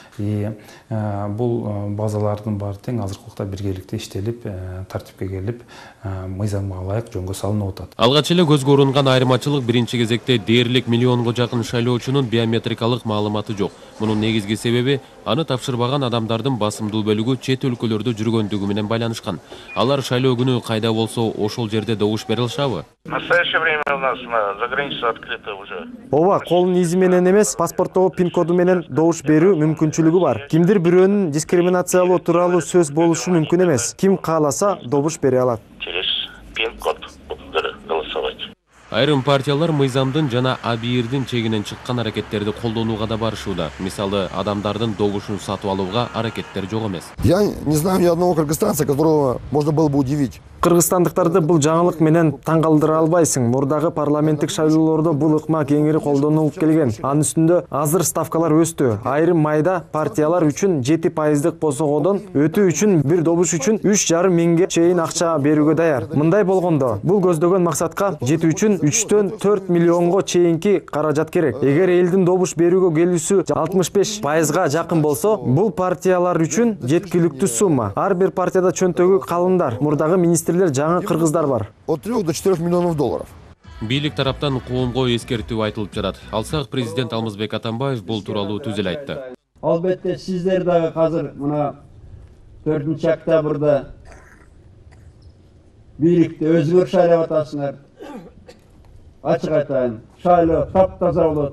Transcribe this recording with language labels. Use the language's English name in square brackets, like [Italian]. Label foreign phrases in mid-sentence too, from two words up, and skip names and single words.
[Kyrgyz] Бул базалардын баары тең азыркы убакта биргеликте иштелип, тартипке келип, мыйзамга ылайык жөнгө салынып атат. Алгач эле көзгө урунган айырмачылык биринчи кезекте дээрлик миллионго жакын шайлоочунун биометрикалык маалыматы жок. Мунун негизги себеби аны тапшырбаган адамдардын басымдуу бөлүгү чет өлкөлөрдө жүргөндүгү менен байланышкан. Алар шайлоо күнү кайда болсо ошол жерде добуш бере алышабы? [Russian] В настоящее время у нас заграница открыта уже. [Kyrgyz] Ооба, колдун изи менен эмес, паспорттогу пин-коду менен добуш берүү мүмкүнчүлүгү бар. Кимдир бирөөнүн дискриминациялоо тууралуу сөз болушу мүмкүн эмес. Ким кааласа добуш бере алат. [Russian] Через пин-код будут голосовать. [Kyrgyz] Айрым партиялар мыйзамдын жана абийирдин чегинен чыккан аракеттерди колдонууга да барышууда. Мисалы, адамдардын добушун сатып алууга аракеттер жок эмес. [Russian] Я не знаю ни одного кыргызстанца, которого можно было бы удивить. [Kyrgyz] Кыргызстандыктарды бул жаңылык менен таң калтыра албайсың. Мурдагы парламенттик шайлоолордо бул ыкма кеңири колдонулуп келген. Анын үстүндө азыр ставкалар өстү. Айрым майда партиялар үчүн 7% босогодон өтүү үчүн бир добуш үчүн 3,5 миңге чейин акча берүүгө даяр. Мындай болгондо бул көздөгөн максатка жетүү үчүн 3-төн 4 миллионго чейинки каражат керек. Эгер элдин добуш берүүгө келүүсү 65%га жакын болсо, бул партиялар үчүн жеткиликтүү сумма. Ар бир партияда чөнтөгү калындар, мурдагы министрлер жаңы кыргыздар бар. [Russian] От 3 до 4 миллионов долларов. [Kyrgyz] Бийлик тараптан коомго эскертүү айтылып жатат. Алсак президент Алмазбек Атамбаев бул тууралуу түз эле айтты. Албетте сиздер дагы азыр мына 4-октябрда бийликти өзгөр шайлап атасыңар. Ачык айтайын, шайлоо таптаза болот.